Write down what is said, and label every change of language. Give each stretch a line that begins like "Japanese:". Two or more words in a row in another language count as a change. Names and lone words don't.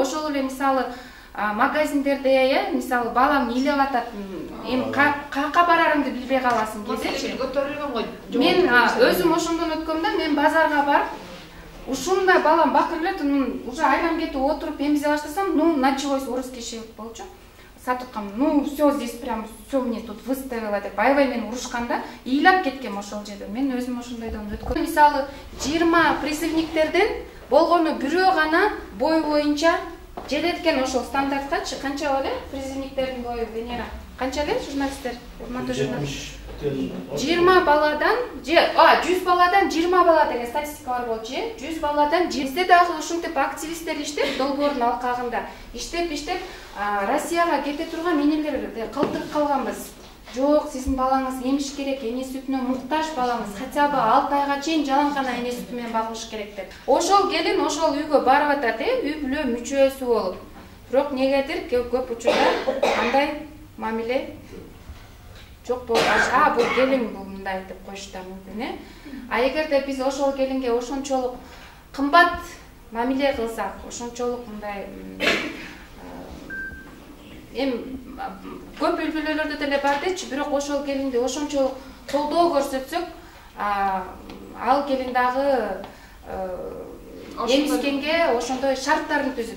Kyrgyz: Ошол эле мисалы магазиндерде, мисалы балаң ыйлап атат, кайка барарыңды билбей каласың кезечи. Көтөрүлгөн го. Мен өзүм ошондон өткөм да, мен базарга барып, ушундай балам бакыр элет, уже айран кетип отуруп эмизе баштасам, началось урус киши болчу. Сатыткам,
Russian: все здесь прям, все мне тут выставила
Kyrgyz: деп, аябай мени урушканда, ыйлап кеткем ошол жерде. Мен өзүм ошондойдон өткөм. Мисалы 20 призывниктерден болгону бирөө гана бой боюнча желет экен ошол стандарткачы. Канча эле призывниктердин бою, Венера? Канча эле журналисттер? 20 баладан, 100 баладан 20 бала деген статистика бар болчу, 100 баладан 20. Бизде дагы ушинтип активисттер иштеп, долбоордун алкагында иштеп, Россияга кете турган энелерди калтырып калганбыз. Жок, сиздин балаңыз эмиш керек, эне сүтүнө муктаж балаңыз,
Russian: хотя бы
Kyrgyz: 6 айга чейин жалаң гана эне сүтү менен багылыш керек деп. Ошол келин ошол үйгө барып атат, үй бүлө мүчөсү болуп. Бирок негедир көп учурда андай мамиле жок болуп, бул келин бул мындай деп коюштар мүмкүн, эгерде биз ошол келинге ошончолук кымбат мамиле кылсак, ошончолук мындай көп үй-бүлөлөрдө деле бар дечи, бирок ошол келинди ошончолук колдоо көрсөтсөк, ал келин дагы эмизгенге ошондой шарттарын түзүп.